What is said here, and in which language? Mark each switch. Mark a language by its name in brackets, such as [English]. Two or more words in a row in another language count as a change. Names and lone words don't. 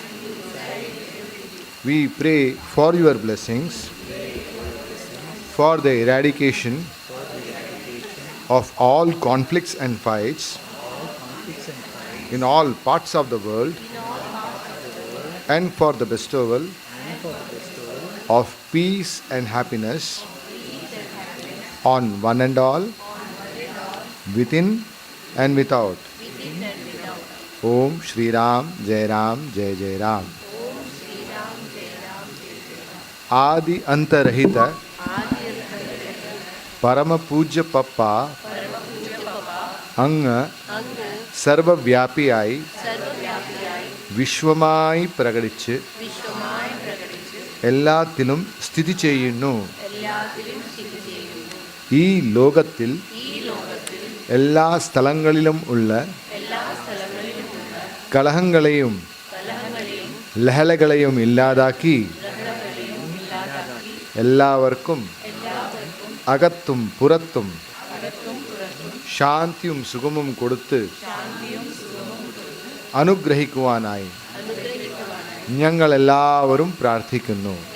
[English] We pray for your blessings, for the eradication of all conflicts and fights in all parts of the world and for the bestowal of peace and happiness on one and all, within and without. [Sanskrit] Om Shri Ram Jai Ram Jai Jai Ram. [Malayalam] Adi Antarahita Parama Pujya Papa Anga സർവവ്യാപിയായി വിശ്വമായി പ്രകടിച്ച് എല്ലാത്തിലും സ്ഥിതി ചെയ്യുന്നു. ഈ ലോകത്തിൽ എല്ലാ സ്ഥലങ്ങളിലും ഉള്ള കലഹങ്ങളെയും ലഹളകളെയും ഇല്ലാതാക്കി എല്ലാവർക്കും അകത്തും പുറത്തും ശാന്തിയും സുഖവും കൊടുത്ത് അനുഗ്രഹിക്കുവാനായി ഞങ്ങളെല്ലാവരും പ്രാർത്ഥിക്കുന്നു.